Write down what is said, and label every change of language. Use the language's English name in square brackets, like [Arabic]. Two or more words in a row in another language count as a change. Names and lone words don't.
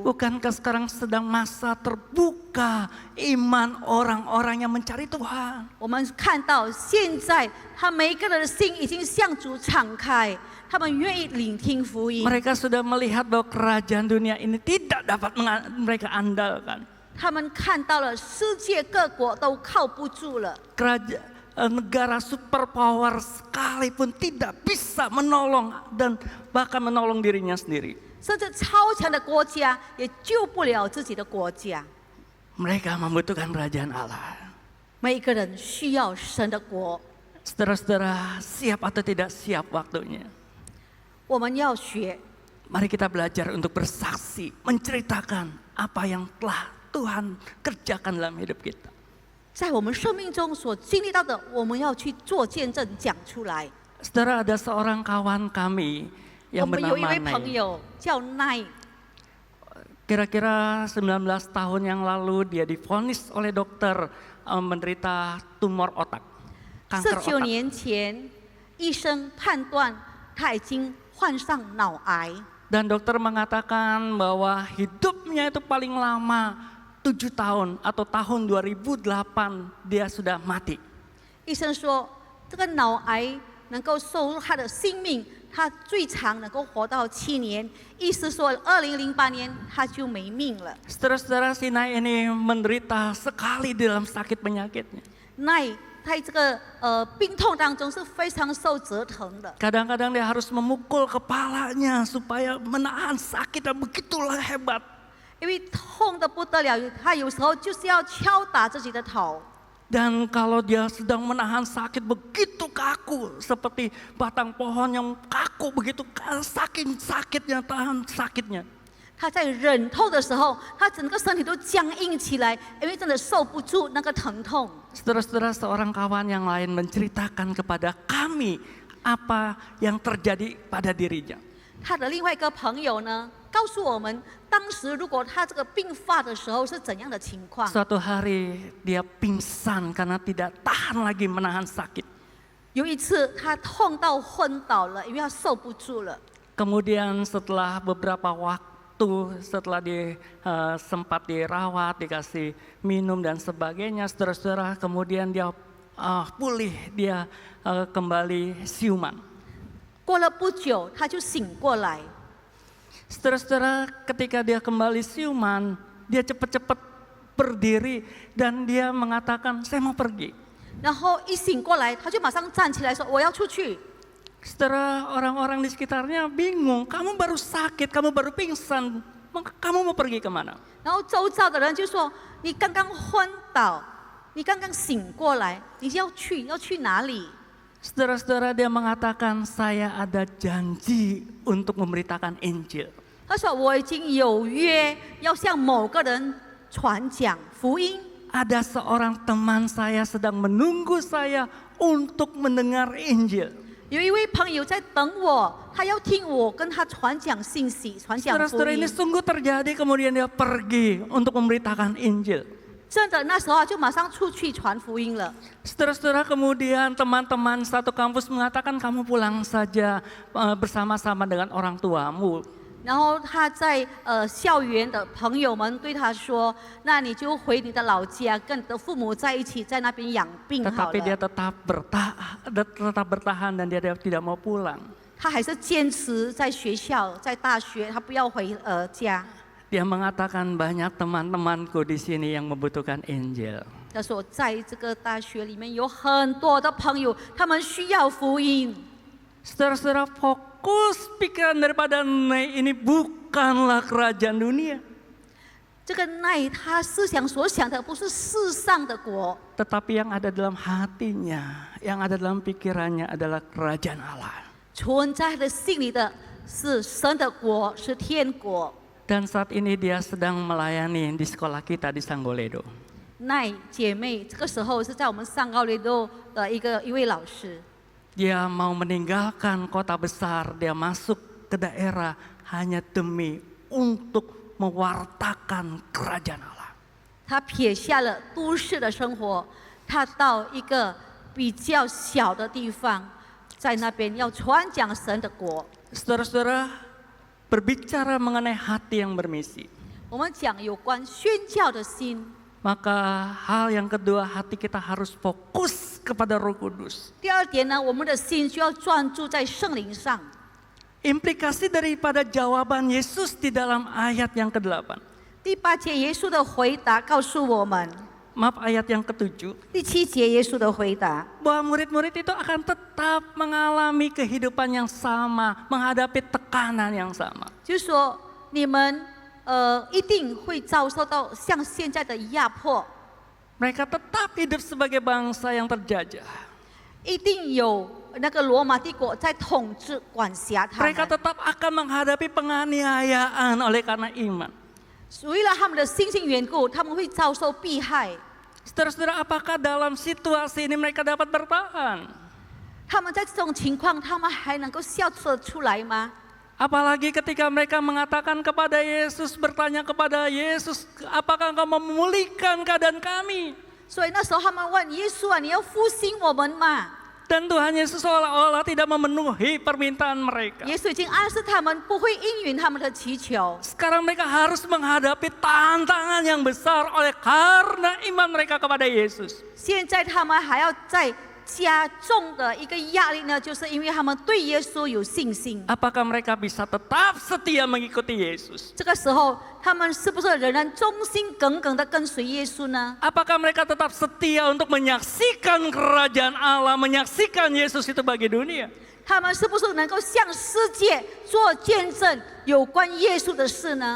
[Indonesian] Bukankah sekarang sedang masa terbuka iman orang-orang yang mencari Tuhan? [Chinese] 我们看到现在他每一个人的心已经向主敞开，他们愿意聆听福音。 [Indonesian] Mereka sudah melihat bahwa kerajaan dunia ini tidak dapat mereka andalkan. [Chinese] 他们看到了世界各国都靠不住了。 [Indonesian] Negara superpower sekalipun tidak bisa menolong dan bahkan menolong dirinya sendiri. [Chinese] 甚至超强的国家也救不了自己的国家。 [Indonesian] Mereka membutuhkan kerajaan Allah. [Chinese] 每一个人需要神的国。 [Indonesian] Saudara-saudara, siap atau tidak siap waktunya? [Chinese] 我们要学， [Indonesian] Mari kita belajar untuk bersaksi, menceritakan apa yang telah Tuhan kerjakan dalam hidup kita. [Chinese] 在我们生命中所经历到的，我们要去做见证，讲出来。 [Indonesian] Saudara, ada seorang kawan kami [Chinese] 我 [Indonesian] yang [Chinese] 们有一 [Indonesian] bernama [Chinese] 位朋 [Indonesian] Nay. [Chinese] 友叫奈， [Indonesian] Kira-kira 19 tahun yang lalu dia divonis oleh dokter menderita tumor otak, kanker [Chinese] 19 [Indonesian] otak. [Chinese] 年前，医生判断他已经患上脑癌， [Indonesian] Dan dokter mengatakan bahwa hidupnya itu paling lama 7 tahun atau tahun 2008 dia sudah mati. [Chinese] 医生说这个脑癌能够收入他的性命，他最长能够活到7年，意思说2008年他就没命了。 [Indonesian] Saudara-saudara, si Nay ini menderita sekali dalam sakit penyakitnya. [Chinese] 奈在这个病痛当中是非常受折腾的， [Indonesian] Kadang-kadang dia harus memukul kepalanya supaya menahan sakit dan begitulah hebat. [Chinese] 因为痛得不得了，他有时候就是要敲打自己的头。 [Indonesian] Dan kalau dia sedang menahan sakit begitu kaku seperti batang pohon yang kaku begitu saking sakitnya tahan sakitnya. [Chinese] 他在忍痛的时候，他整个身体都僵硬起来，因为真的受不住那个疼痛。 [Indonesian] Saudara-saudara, seorang kawan yang lain menceritakan kepada kami apa yang terjadi pada dirinya. [Chinese] 他的另外一个朋友呢，告诉我们，当时如果他这个病发的时候是怎样的情况。 [Indonesian] Suatu hari dia pingsan karena tidak tahan lagi menahan sakit. [Chinese] 有一次他痛到昏倒了，因为他受不住了。 [Indonesian] Kemudian setelah beberapa waktu, setelah sempat dirawat, dikasih minum dan sebagainya, saudara-saudara, kemudian dia pulih, dia kembali siuman. [Chinese] 过了不久，他就醒过来。 [Indonesian] Saudara-saudara, ketika dia kembali siuman, dia cepat-cepat berdiri dan dia mengatakan, saya mau pergi. [Chinese] 然后一醒过来，他就马上站起来说：“我要出去。” [Indonesian] Saudara, orang-orang di sekitarnya bingung, kamu baru sakit, kamu baru pingsan, kamu mau pergi kemana? [Chinese] 然后周遭的人就说：“你刚刚昏倒，你刚刚醒过来，你要去哪里？” [Indonesian] Saudara-saudara, dia mengatakan, saya ada janji untuk memberitakan Injil. [Chinese] 他说：“我已经有约要向某个人传讲福音。” [Indonesian] Ada seorang teman saya sedang menunggu saya untuk mendengar Injil. [Chinese] 有一位朋友在等我，他要听我跟他传讲信息，传讲福 [Indonesian] Saudara-saudara, [Chinese] 音 [Indonesian] ini。sungguh terjadi, kemudian dia pergi untuk memberitakan Injil. [Chinese] 真的，那时候就马上出去传福音了。 [Indonesian] Saudara-saudara, kemudian teman-teman satu kampus mengatakan kamu pulang saja bersama-sama dengan orang tuamu. [Chinese] 然后他在校园的朋友们对他说：“那你就回你的老家，跟你的父母在一起，在那边养病好 [Indonesian] Tetapi dia [Chinese] 了。 [Indonesian] tetap bertahan dan dia tidak mau pulang. ” [Chinese] 他还是坚持在学校，在大学，他不要回家。 [Indonesian] Dia mengatakan banyak teman-temanku di sini yang membutuhkan Injil. [Chinese] 他说，在这个大学里面有很多的朋友，他们需要福音。 [Indonesian] Saudara-saudara, fokus pikiran daripada Nay ini bukanlah kerajaan dunia. [Chinese] 这个奈他思想所想的不是世上的国， [Indonesian] Tetapi yang ada dalam hatinya, yang ada dalam pikirannya adalah kerajaan Allah. [Chinese] 存在他的心里的是神的国，是天国。 [Indonesian] Dan saat ini dia sedang melayani di sekolah kita di Sanggoledo. [Chinese] 奈姐妹，这个时候是在我们上高雷多的一位老师， [Indonesian] Dia mau meninggalkan kota besar, dia masuk ke daerah hanya demi untuk mewartakan kerajaan Allah. [Chinese] 他撇下了都市的生活，他到一个比较小的地方，在那边要传讲神的国。 [Indonesian] Saudara-saudara, berbicara mengenai hati yang bermisi. [Chinese] 我们讲有关宣教的心， [Indonesian] Maka hal yang kedua, hati kita harus fokus kepada Roh Kudus. [Chinese] 第二点呢，我们的心需要专注在圣灵上。 [Indonesian] Implikasi daripada jawaban Yesus di dalam ayat yang ke-8. [Chinese] 第8节耶稣的回答告诉我们， [Indonesian] Maaf, ayat yang ke-7. [Chinese] 第7节耶稣的回答， [Indonesian] Bahwa murid-murid itu akan tetap mengalami kehidupan yang sama, menghadapi tekanan yang sama. [Chinese] 就是说你们一定会遭受到像现在的压迫， [Indonesian] Mereka tetap hidup sebagai bangsa yang terjajah. [Chinese] 一定有那个罗马帝国在统治管辖他 [Indonesian] Mereka [Chinese] 们。 [Indonesian] tetap akan menghadapi penganiayaan oleh karena iman. [Chinese] 为了他们的信心缘故，他们会遭受迫害。 [Indonesian] Saudara-saudara, apakah dalam situasi ini mereka dapat bertahan? [Chinese] 他们在这种情况，他们还能够笑得出来吗？ [Indonesian] Apalagi ketika mereka mengatakan kepada Yesus, bertanya kepada Yesus, apakah engkau memulihkan keadaan kami? [Chinese] 所以那时候他们问耶稣啊，你要复兴我们吗？ [Indonesian] Dan Tuhan Yesus seolah-olah tidak memenuhi permintaan mereka. [Chinese] 耶稣已经暗示他们不会应允他们的祈求。 [Indonesian] Sekarang mereka harus menghadapi tantangan yang besar oleh karena iman mereka kepada Yesus. [Chinese] 现在他们还要再加重的一个压力呢，就是因为他们对耶稣有信心。 [Indonesian] Apakah mereka bisa tetap setia mengikuti Yesus? [Chinese] 这个时候，他们是不是仍然忠心耿耿的跟随耶稣呢？ [Indonesian] Apakah mereka tetap setia untuk menyaksikan kerajaan Allah, menyaksikan Yesus itu bagi dunia? [Chinese] 他们是不是能够向世界做见证有关耶稣的事呢？